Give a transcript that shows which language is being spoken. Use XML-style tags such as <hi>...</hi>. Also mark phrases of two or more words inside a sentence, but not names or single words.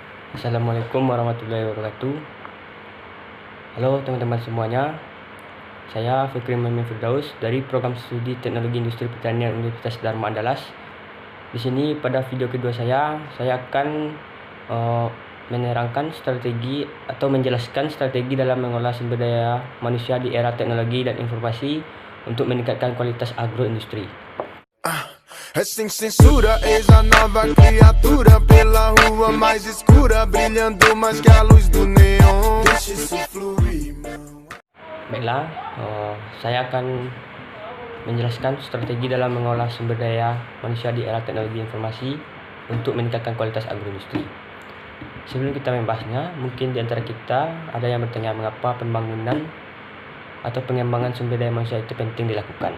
<ar>السلام عليكم ورحمة الله وبركاته.</ar> <id>Halo teman-teman semuanya, saya Fikri Muhammad Firdaus dari Program Studi Teknologi Industri Pertanian Universitas Dharma Andalas. Di sini pada video kedua saya akan menerangkan strategi atau menjelaskan strategi dalam mengolah sumber daya manusia di era teknologi dan informasi untuk meningkatkan kualitas agroindustri.</id> <pt>Essa censura, eis a nova criatura pela rua mais escura, brilhando mais que a luz do neon. Deixa isso fluir,</pt> <id>Baiklah, saya akan menjelaskan strategi dalam mengolah sumber daya manusia di era teknologi informasi untuk meningkatkan kualitas agroindustri. Sebelum kita membahasnya, mungkin di antara kita ada yang bertanya mengapa pembangunan atau pengembangan sumber daya manusia itu penting dilakukan.</id>